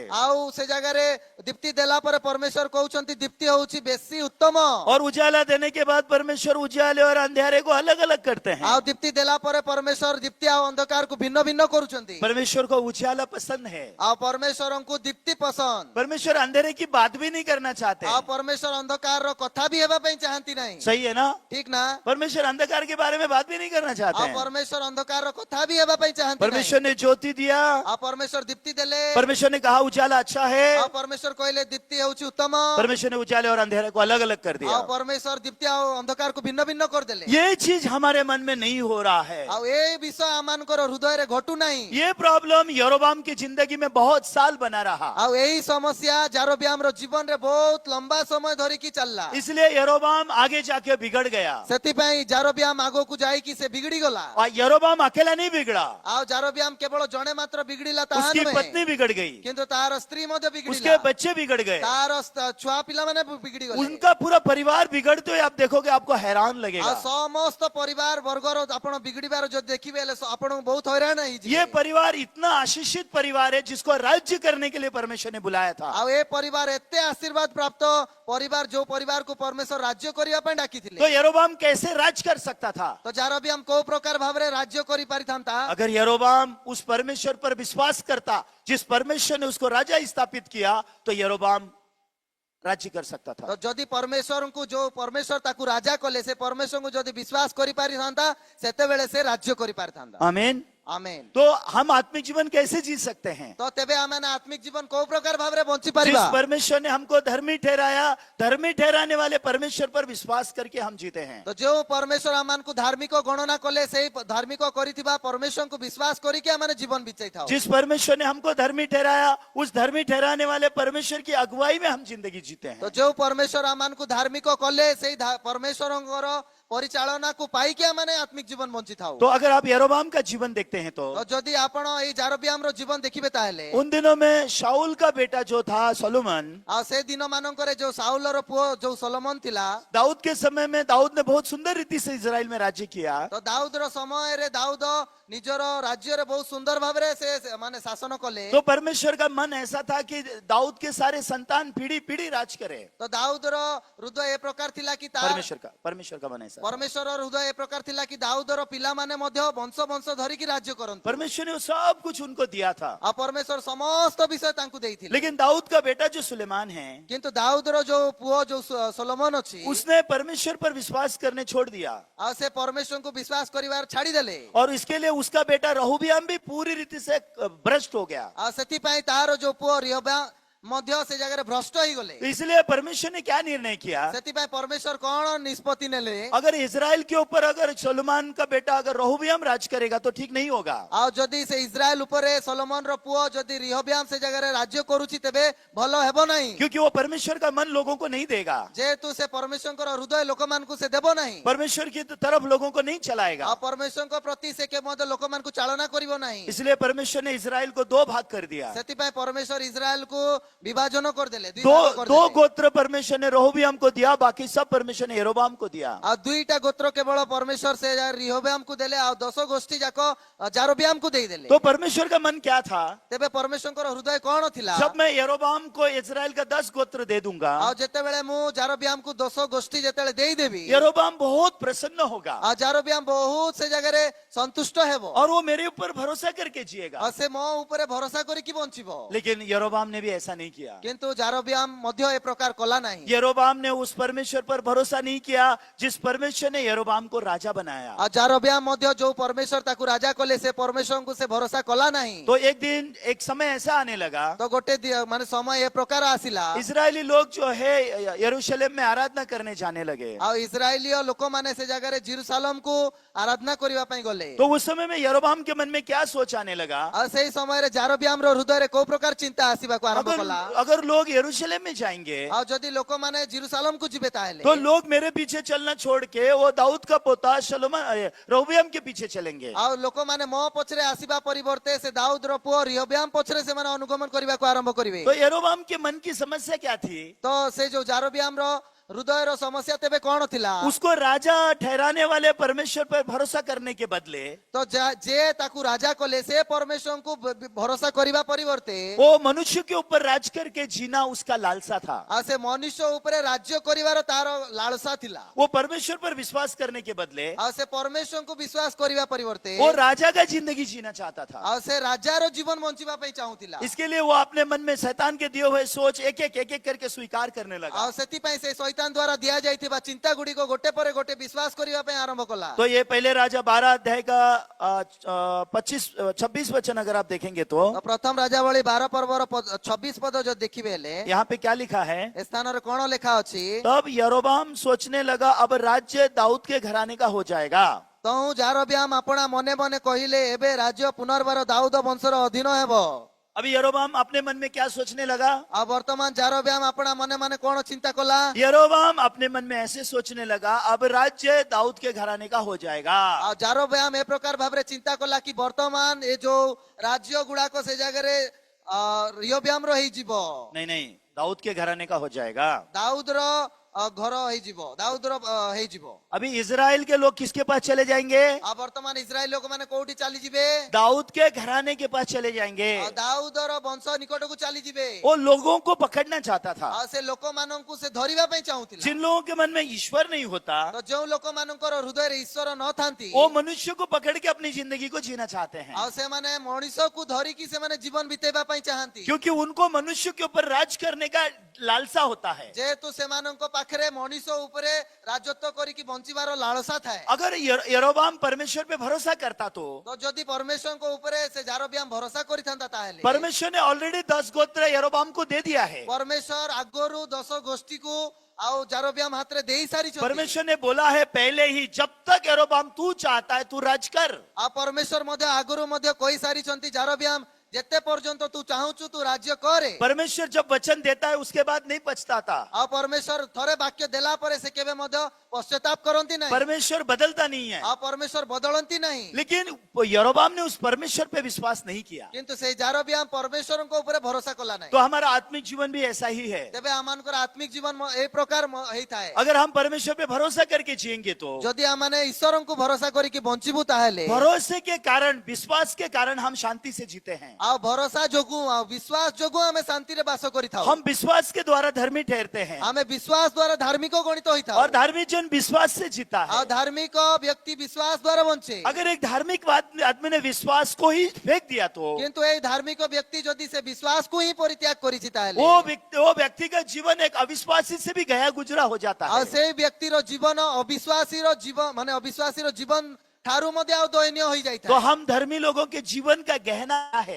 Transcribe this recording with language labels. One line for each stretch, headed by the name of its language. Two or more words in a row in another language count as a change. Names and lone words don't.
Odia: ଆଉ ସେ ଜାଗା ରେ ଦୀପ୍ତି ଦେଲା ପରେ ପରମେଶ୍ୱର କହୁଛନ୍ତି ଦୀପ୍ତି ହେଉଛି ବେଶୀ ଉତ୍ତମ
Hindi: और उजाला देने के बाद परमेश्वर उजाले और अंधेरे को अलग अलग करते हैं।
Odia: ଆଉ ଦୀପ୍ତି ଦେଲା ପରେ ପରମେଶ୍ୱର ଦୀପ୍ତି ଆ ଅନ୍ଧକାର କୁ ଭିନ୍ନ ଭିନ୍ନ କରୁଛନ୍ତି
Hindi: परमेश्वर को उजाला पसंद है,
Odia: ଆ ପରମେଶ୍ୱରଙ୍କୁ ଦୀପ୍ତି ପସନ୍ଦ
Hindi: परमेश्वर अंधेरे की बात भी नहीं करना चाहते
Odia: ଆଉ
Hindi: हैं।
Odia: ପରମେଶ୍ୱର ଅନ୍ଧକାରର କଥା ବି ହେବା ପାଇଁ ଚାହାନ୍ତି ନାହିଁ।
Hindi: सही है ना?
Odia: ଠିକ ନା?
Hindi: परमेश्वर अंधकार के बारे में बात भी नहीं करना चाहते
Odia: ଆଉ
Hindi: हैं।
Odia: ପରମେଶ୍ୱର ଅନ୍ଧକାରର କଥା ବି ହେବା ପାଇଁ ଚାହାନ୍ତି ନାହିଁ।
Hindi: परमेश्वर ने ज्योति दिया,
Odia: ଆଉ ପରମେଶ୍ୱର ଦୀପ୍ତି ଦେଲେ।
Hindi: परमेश्वर ने कहा उजाला अच्छा है,
Odia: ଆଉ ପରମେଶ୍ୱର କହିଲେ ଦୀପ୍ତି ହେଉଛି ଉତ୍ତମ।
Hindi: परमेश्वर ने उजाले और अंधेरे को अलग अलग कर
Odia: ଆଉ
Hindi: दिया।
Odia: ପରମେଶ୍ୱର ଦୀପ୍ତି ଆଉ ଅନ୍ଧକାରକୁ ଭିନ୍ନ ଭିନ୍ନ କରିଦେଲେ।
Hindi: ये चीज हमारे मन में नहीं हो रहा है।
Odia: ଆଉ ଏ ବିଷୟ ଆମମାନଙ୍କର ହୃଦୟରେ ଘଟୁ ନାହିଁ।
Hindi: ये प्रॉब्लम यरोबाम की जिंदगी में बहुत साल बना रहा।
Odia: ଆଉ ଏଇ ସମସ୍ୟା ଜାରୋବିଆମର ଜୀବନରେ ବହୁତ ଲମ୍ବା ସମୟ ଧରିକି ଚାଲିଲା।
Hindi: इसलिए यरोबाम आगे जाके बिगड़ गया।
Odia: ସେଥିପାଇଁ ଜାରୋବିଆମ ଆଗକୁ ଯାଇକି ସେ ବିଗିଡି ଗଲା।
Hindi: और यरोबाम अकेला नहीं बिगड़ा,
Odia: ଆଉ ଜାରୋବିଆମ କେବଳ ଜଣେ ମାତ୍ର ବିଗିଡିଲା ତାହା
Hindi: उसकी
Odia: ନୁହେଁ,
Hindi: पत्नी बिगड़ गई,
Odia: କିନ୍ତୁ ତାର ସ୍ତ୍ରୀ ମଧ୍ୟ
Hindi: उसके
Odia: ବିଗିଡିଲା।
Hindi: बच्चे बिगड़ गए,
Odia: ତାର ଛୁଆ ପିଲାମାନେ ବିଗିଡି ଗଲେ।
Hindi: उनका पूरा परिवार बिगड़ते हुए आप देखोगे, आपको हैरान
Odia: ଆଉ
Hindi: लगेगा।
Odia: ସମସ୍ତ ପରିବାର ବର୍ଗର ଆପଣ ବିଗିଡିବାର ଯଦି ଦେଖିବେ ହେଲେ ଆପଣଙ୍କୁ ବହୁତ ହଇରାଣ ହେଇଯିବେ।
Hindi: ये परिवार इतना आशीषित परिवार है जिसको राज्य करने के लिए परमेश्वर ने बुलाया था।
Odia: ଆଉ ଏ ପରିବାର ଏତେ ଆଶୀର୍ବାଦ ପ୍ରାପ୍ତ ପରିବାର ଯୋଉ ପରିବାରକୁ ପରମେଶ୍ୱର ରାଜ୍ୟ କରିବା ପାଇଁ ଡାକିଥିଲେ।
Hindi: तो यरोबाम कैसे राज कर सकता था?
Odia: ତ ଜାରୋବିଆମ କୋଉ ପ୍ରକାର ଭାବରେ ରାଜ୍ୟ କରିପାରିଥାନ୍ତା?
Hindi: अगर यरोबाम उस परमेश्वर पर विश्वास करता जिस परमेश्वर ने उसको राजा स्थापित किया, तो यरोबाम राज्य कर सकता
Odia: ତ
Hindi: था।
Odia: ଯଦି ପରମେଶ୍ୱରଙ୍କୁ ଯୋଉ ପରମେଶ୍ୱର ତାକୁ ରାଜା କଲେ ସେ ପରମେଶ୍ୱରଙ୍କୁ ଯଦି ବିଶ୍ୱାସ କରିପାରିଥାନ୍ତା ସେତେବେଳେ ସେ ରାଜ୍ୟ କରିପାରିଥାନ୍ତା।
Hindi: आमीन।
Odia: ଆମେନ୍।
Hindi: तो हम आत्मिक जीवन कैसे जी सकते हैं?
Odia: ତ ତେବେ ଆମେ ଆତ୍ମିକ ଜୀବନ କୋଉ ପ୍ରକାର ଭାବରେ ବଞ୍ଚି
Hindi: जिस
Odia: ପାରିବା?
Hindi: परमेश्वर ने हमको धर्मी ठहराया, धर्मी ठहराने वाले परमेश्वर पर विश्वास करके हम जीते हैं।
Odia: ତ ଯୋଉ ପରମେଶ୍ୱର ଆମମାନଙ୍କୁ ଧାର୍ମିକ ଗଣନା କଲେ ସେଇ ଧାର୍ମିକ କରିଥିବା ପରମେଶ୍ୱରଙ୍କୁ ବିଶ୍ୱାସ କରିକି ଆମେ ଜୀବନ ବିତେଇଥାଉ।
Hindi: जिस परमेश्वर ने हमको धर्मी ठहराया, उस धर्मी ठहराने वाले परमेश्वर की अगुवाई में हम जिंदगी जीते हैं।
Odia: ତ ଯୋଉ ପରମେଶ୍ୱର ଆମମାନଙ୍କୁ ଧାର୍ମିକ କଲେ ସେଇ ପରମେଶ୍ୱରଙ୍କର ପରିଚାଳନାକୁ ପାଇକି ଆମେ ଆତ୍ମିକ ଜୀବନ ବଞ୍ଚିଥାଉ।
Hindi: तो अगर आप यरोबाम का जीवन देखते हैं, तो
Odia: ତ ଯଦି ଆପଣ ଏଇ ଜାରୋବିଆମର ଜୀବନ ଦେଖିବେ ତାହେଲେ
Hindi: उन दिनों में शाऊल का बेटा जो था सोलोमन,
Odia: ଆଉ ସେ ଦିନ ମାନଙ୍କରେ ଯୋଉ ସାଉଲର ପୁଅ ଯୋଉ ସଲୋମନ ଥିଲା,
Hindi: दाऊद के समय में दाऊद ने बहुत सुंदर रीति से इजराइल में राज्य किया।
Odia: ତ ଦାଉଦର ସମୟରେ ଦାଉଦ ନିଜର ରାଜ୍ୟରେ ବହୁତ ସୁନ୍ଦର ଭାବରେ ସେ ମାନେ ଶାସନ କଲେ।
Hindi: तो परमेश्वर का मन ऐसा था कि दाऊद के सारे संतान पीढ़ी पीढ़ी राज करे।
Odia: ତ ଦାଉଦର ହୃଦୟ ଏ ପ୍ରକାର ଥିଲା କି
Hindi: परमेश्वर का मन ऐसा था।
Odia: ପରମେଶ୍ୱରର ହୃଦୟ ଏ ପ୍ରକାର ଥିଲା କି ଦାଉଦର ପିଲାମାନେ ମଧ୍ୟ ବଂଶ ବଂଶ ଧରିକି ରାଜ୍ୟ କରନ୍ତି।
Hindi: परमेश्वर ने वो सब कुछ उनको दिया था।
Odia: ଆଉ ପରମେଶ୍ୱର ସମସ୍ତ ବିଷୟ ତାଙ୍କୁ ଦେଇଥିଲେ।
Hindi: लेकिन दाऊद का बेटा जो सुलेमान है,
Odia: କିନ୍ତୁ ଦାଉଦର ଯୋଉ ପୁଅ ଯୋଉ ସଲୋମନ ଅଛି,
Hindi: उसने परमेश्वर पर विश्वास करने छोड़ दिया।
Odia: ଆଉ ସେ ପରମେଶ୍ୱରଙ୍କୁ ବିଶ୍ୱାସ କରିବାର ଛାଡିଦେଲେ।
Hindi: और इसके लिए उसका बेटा रहोबियाम भी पूरी रीति से भ्रष्ट हो गया।
Odia: ଆଉ ସେଥିପାଇଁ ତାର ଯୋଉ ପୁଅ ରିହୋବାମ ମଧ୍ୟ ସେ ଜାଗାରେ ଭ୍ରଷ୍ଟ ହେଇଗଲେ।
Hindi: तो इसलिए परमेश्वर ने क्या निर्णय किया?
Odia: ସେଥିପାଇଁ ପରମେଶ୍ୱର କଣ ନିଷ୍ପତ୍ତି ନେଲେ?
Hindi: अगर इजराइल के ऊपर अगर सोलोमान का बेटा अगर रहोबियाम राज करेगा तो ठीक नहीं होगा।
Odia: ଆଉ ଯଦି ସେ ଇସ୍ରାଏଲ ଉପରେ ସଲୋମନର ପୁଅ ଯଦି ରିହୋବାମ ସେ ଜାଗାରେ ରାଜ୍ୟ କରୁଛି ତେବେ ଭଲ ହେବ ନାହିଁ।
Hindi: क्योंकि वो परमेश्वर का मन लोगों को नहीं देगा,
Odia: ଯେହେତୁ ସେ ପରମେଶ୍ୱରଙ୍କର ହୃଦୟ ଲୋକମାନଙ୍କୁ ସେ ଦେବ ନାହିଁ।
Hindi: परमेश्वर की तरफ लोगों को नहीं चलाएगा।
Odia: ଆଉ ପରମେଶ୍ୱରଙ୍କ ପ୍ରତି ସେ ମଧ୍ୟ ଲୋକମାନଙ୍କୁ ଚାଳନା କରିବ ନାହିଁ।
Hindi: इसलिए परमेश्वर ने इजराइल को दो भाग कर दिया।
Odia: ସେଥିପାଇଁ ପରମେଶ୍ୱର ଇସ୍ରାଏଲକୁ ବିଭାଜନ କରିଦେଲେ, ଦୁଇ
Hindi: दो
Odia: ଭାଗ
Hindi: दो
Odia: କରିଦେଲେ।
Hindi: गोत्र परमेश्वर ने रहोबियाम को दिया, बाकी सब परमेश्वर ने यरोबाम को दिया।
Odia: ଆଉ ଦୁଇଟା ଗୋତ୍ର କେବଳ ପରମେଶ୍ୱର ସେ ରିହୋବାମକୁ ଦେଲେ, ଆଉ 10 ଗୋଷ୍ଠୀ ଯାକ ଜାରୋବିଆମକୁ ଦେଇଦେଲେ।
Hindi: तो परमेश्वर का मन क्या था?
Odia: ତେବେ ପରମେଶ୍ୱରଙ୍କର ହୃଦୟ କଣ ଥିଲା?
Hindi: जब मैं यरोबाम को इजराइल का 10 गोत्र दे दूंगा,
Odia: ଆଉ ଯେତେବେଳେ ମୁଁ ଜାରୋବିଆମକୁ 10 ଗୋଷ୍ଠୀ ଯେତେବେଳେ ଦେଇଦେବି,
Hindi: यरोबाम बहुत प्रसन्न होगा
Odia: ଆଉ ଜାରୋବିଆମ ବହୁତ ସେ ଜାଗାରେ ସନ୍ତୁଷ୍ଟ ହେବ।
Hindi: और वो मेरे ऊपर भरोसा करके जिएगा।
Odia: ଆଉ ସେ ମୋ ଉପରେ ଭରସା କରିକି ବଞ୍ଚିବ।
Hindi: लेकिन यरोबाम ने भी ऐसा नहीं किया।
Odia: କିନ୍ତୁ ଜାରୋବିଆମ ମଧ୍ୟ ଏ प्रकार କଲା ନାହିଁ।
Hindi: यरोबाम ने उस परमेश्वर पर भरोसा नहीं किया जिस परमेश्वर ने यरोबाम को राजा बनाया।
Odia: ଆଉ ଜାରୋବିଆମ ମଧ୍ୟ ଯୋଉ ପରମେଶ୍ୱର ତାକୁ ରାଜା କଲେ ସେ ପରମେଶ୍ୱରଙ୍କୁ ସେ ଭରସା କଲା ନାହିଁ।
Hindi: तो एक दिन एक समय ऐसा आने लगा,
Odia: ତ ଗୋଟେ ମାନେ ସମୟ ଏ ପ୍ରକାର ଆସିଲା,
Hindi: इजरायली लोग जो है यरूशलेम में आराधना करने जाने लगे।
Odia: ଆଉ ଇସ୍ରାଏଲୀୟ ଲୋକମାନେ ସେ ଜାଗାରେ ଜିରୁସାଲମକୁ ଆରାଧନା କରିବା ପାଇଁ ଗଲେ।
Hindi: तो उस समय में यरोबाम के मन में क्या सोच आने लगा?
Odia: ଆଉ ସେଇ ସମୟରେ ଜାରୋବିଆମର ହୃଦୟରେ କୋଉ ପ୍ରକାର ଚିନ୍ତା ଆସିବାକୁ ଆରମ୍ଭ କଲା?
Hindi: अगर लोग यरूशलेम में जाएंगे
Odia: ଆଉ ଯଦି ଲୋକମାନେ ଜିରୁସାଲମକୁ ଯିବେ ତାହେଲେ
Hindi: तो लोग मेरे पीछे चलना छोड़ के वो दाऊद का पोता रहोबियाम के पीछे चलेंगे।
Odia: ଆଉ ଲୋକମାନେ ମୋ ପଛରେ ଆସିବା ପରିବର୍ତ୍ତେ ସେ ଦାଉଦର ପୁଅ ରିହୋବାମ ପଛରେ ସେମାନେ ଅନୁଗମନ କରିବାକୁ ଆରମ୍ଭ କରିବେ।
Hindi: तो यरोबाम के मन की समस्या क्या थी?
Odia: ତ ସେ ଯୋଉ ଜାରୋବିଆମର ହୃଦୟର ସମସ୍ୟା ତେବେ କଣ ଥିଲା?
Hindi: उसको राजा ठहराने वाले परमेश्वर पर भरोसा करने के बदले
Odia: ତ ଯେ ତାକୁ ରାଜା କଲେ ସେ ପରମେଶ୍ୱରଙ୍କୁ ଭରସା କରିବା ପରିବର୍ତ୍ତେ
Hindi: वो मनुष्य के ऊपर राज करके जीना उसका लालसा था।
Odia: ଆଉ ସେ ମନୁଷ୍ୟ ଉପରେ ରାଜ୍ୟ କରିବାର ତାର ଲାଳସା ଥିଲା।
Hindi: वो परमेश्वर पर विश्वास करने के बदले
Odia: ଆଉ ସେ ପରମେଶ୍ୱରଙ୍କୁ ବିଶ୍ୱାସ କରିବା ପରିବର୍ତ୍ତେ
Hindi: वो राजा का जिंदगी जीना चाहता था।
Odia: ଆଉ ସେ ରାଜାର ଜୀବନ ବଞ୍ଚିବା ପାଇଁ ଚାହୁଁଥିଲା।
Hindi: इसके लिए वो अपने मन में शैतान के दिए हुए सोच एक एक करके स्वीकार करने लगा।
Odia: ଆଉ ସେଥିପାଇଁ ସେ ଶୈତାନ ଦ୍ୱାରା ଦିଆଯାଇଥିବା ଚିନ୍ତା ଗୁଡ଼ିକ ଗୋଟେ ପରେ ଗୋଟେ ବିଶ୍ୱାସ କରିବା ପାଇଁ ଆରମ୍ଭ କଲା।
Hindi: तो ये पहले राजा 12 अध्याय का 26 वचन अगर आप देखेंगे तो
Odia: ତ ପ୍ରଥମ ରାଜାବଳୀ 12 ପର୍ବର 26 ପଦ ଯଦି ଦେଖିବେ ହେଲେ
Hindi: यहाँ पे क्या लिखा है?
Odia: ଏ ସ୍ଥାନରେ କଣ ଲେଖା ଅଛି?
Hindi: तब यरोबाम सोचने लगा अब राज्य दाऊद के घराने का हो जाएगा।
Odia: ତହୁଁ ଯାରୋବ୍ୟାମ ଆପଣା ମନେ ମନେ କହିଲେ ଏବେ ରାଜ୍ୟ ପୁନର୍ବାର ଦାଉଦ ବଂଶର ଅଧୀନ ହେବ।
Hindi: अभी यरोबाम अपने मन में क्या सोचने लगा?
Odia: ଆଉ ବର୍ତ୍ତମାନ ଯାରୋବ୍ୟାମ ଆପଣା ମନେ ମନେ କଣ ଚିନ୍ତା କଲା?
Hindi: यरोबाम अपने मन में ऐसे सोचने लगा अब राज्य दाऊद के घराने का हो जाएगा।
Odia: ଆଉ ଯାରୋବ୍ୟାମ ଏ ପ୍ରକାର ଭାବରେ ଚିନ୍ତା କଲା କି ବର୍ତ୍ତମାନ ଏ ଯୋଉ ରାଜ୍ୟ ଗୁଡାକ ସେ ଜାଗାରେ ରିହବ୍ୟାମର ହେଇଯିବ।
Hindi: नहीं नहीं, दाऊद के घराने का हो जाएगा।
Odia: ଦାଉଦର ଘର ହେଇଯିବ, ଦାଉଦର ହେଇଯିବ।
Hindi: अभी इजराइल के लोग किसके पास चले जाएंगे?
Odia: ଆଉ ବର୍ତ୍ତମାନ ଇସ୍ରାଏଲ ଲୋକମାନେ କୋଉଠି ଚାଲିଯିବେ?
Hindi: दाऊद के घराने के पास चले जाएंगे।
Odia: ଆଉ ଦାଉଦର ବଂଶ ନିକଟକୁ ଚାଲିଯିବେ।
Hindi: वो लोगों को पकड़ना चाहता था।
Odia: ଆଉ ସେ ଲୋକମାନଙ୍କୁ ସେ ଧରିବା ପାଇଁ ଚାହୁଁଥିଲା।
Hindi: जिन लोगों के मन में ईश्वर नहीं होता
Odia: ତ ଯେଉଁ ଲୋକମାନଙ୍କର ହୃଦୟରେ ଈଶ୍ୱର ନଥାନ୍ତି
Hindi: वो मनुष्य को पकड़ के अपनी जिंदगी को जीना चाहते हैं,
Odia: ଆଉ ସେମାନେ ମଣିଷକୁ ଧରିକି ସେମାନେ ଜୀବନ ବିତେଇବା ପାଇଁ ଚାହାନ୍ତି।
Hindi: क्योंकि उनको मनुष्य के ऊपर राज करने का लालसा होता है।
Odia: ଯେହେତୁ ସେମାନଙ୍କ ପାଖରେ ମଣିଷ ଉପରେ ରାଜତ୍ୱ କରିକି ବଞ୍ଚିବାର ଲାଳସା ଥାଏ।
Hindi: अगर यरोबाम परमेश्वर पे भरोसा करता तो
Odia: ତ ଯଦି ପରମେଶ୍ୱରଙ୍କ ଉପରେ ସେ ଯାରୋବ୍ୟାମ ଭରସା କରିଥାନ୍ତା ତାହେଲେ
Hindi: परमेश्वर ने ऑलरेडी 10 गोत्र यरोबाम को दे दिया है।
Odia: ପରମେଶ୍ୱର ଆଗରୁ 10 ଗୋଷ୍ଠୀକୁ ଆଉ ଯାରୋବ୍ୟାମ ହାତରେ ଦେଇ ସାରିଛନ୍ତି।
Hindi: परमेश्वर ने बोला है पहले ही, जब तक यरोबाम तू चाहता है तू राज कर।
Odia: ଆଉ ପରମେଶ୍ୱର ମଧ୍ୟ ଆଗରୁ ମଧ୍ୟ କହି ସାରିଛନ୍ତି ଯାରୋବ୍ୟାମ ଯେତେ ପର୍ଯ୍ୟନ୍ତ ତୁ ଚାହୁଁଛୁ ତୁ ରାଜ୍ୟ କରେ।
Hindi: परमेश्वर जब वचन देता है उसके बाद नहीं पछताता।
Odia: ଆଉ ପରମେଶ୍ୱର ଥରେ ବାକ୍ୟ ଦେଲା ପରେ ସେ କେବେ ମଧ୍ୟ ପଶ୍ଚାତାପ କରନ୍ତି ନାହିଁ।
Hindi: परमेश्वर बदलता नहीं है।
Odia: ଆଉ ପରମେଶ୍ୱର ବଦଳନ୍ତି ନାହିଁ।
Hindi: लेकिन यरोबाम ने उस परमेश्वर पे विश्वास नहीं किया।
Odia: କିନ୍ତୁ ସେଇ ଯାରୋବ୍ୟାମ ପରମେଶ୍ୱରଙ୍କ ଉପରେ ଭରସା କଲା ନାହିଁ।
Hindi: तो हमारा आत्मिक जीवन भी ऐसा ही है।
Odia: ତେବେ ଆମମାନଙ୍କର ଆତ୍ମିକ ଜୀବନ ଏ ପ୍ରକାର ହେଇଥାଏ।
Hindi: अगर हम परमेश्वर पे भरोसा करके जिएंगे तो
Odia: ଯଦି ଆମମାନେ ଈଶ୍ୱରଙ୍କୁ ଭରସା କରିକି ବଞ୍ଚିବୁ ତାହେଲେ
Hindi: भरोसे के कारण, विश्वास के कारण हम शांति से जीते हैं।
Odia: ଆଉ ଭରସା ଯୋଗୁଁ ଆଉ ବିଶ୍ୱାସ ଯୋଗୁଁ ଆମେ ଶାନ୍ତିରେ ବାସ କରିଥାଉ।
Hindi: हम विश्वास के द्वारा धर्मी ठहरते हैं
Odia: ଆମେ ବିଶ୍ୱାସ ଦ୍ୱାରା ଧାର୍ମିକ ଗଣିତ ହୋଇଥାଉ।
Hindi: और धार्मिक जन विश्वास से जीता
Odia: ଆଉ
Hindi: है।
Odia: ଧାର୍ମିକ ବ୍ୟକ୍ତି ବିଶ୍ୱାସ ଦ୍ୱାରା ବଞ୍ଚେ।
Hindi: अगर एक धार्मिक आदमी ने विश्वास को ही फेंक दिया तो
Odia: କିନ୍ତୁ ଏଇ ଧାର୍ମିକ ବ୍ୟକ୍ତି ଯଦି ସେ ବିଶ୍ୱାସକୁ ହିଁ ପରିତ୍ୟାଗ କରିଛି ତାହେଲେ
Hindi: वो व्यक्ति का जीवन एक अविश्वासी से भी गया गुजरा हो जाता
Odia: ଆଉ
Hindi: है।
Odia: ସେଇ ବ୍ୟକ୍ତିର ଜୀବନ ଅବିଶ୍ୱାସୀର ଜୀବନ ମାନେ ଅବିଶ୍ୱାସୀର ଜୀବନ ଠାରୁ ମଧ୍ୟ ଆଉ ଦୟନୀୟ
Hindi: तो
Odia: ହୋଇଯାଇଥାଏ।
Hindi: हम धर्मी लोगों के जीवन का गहना है।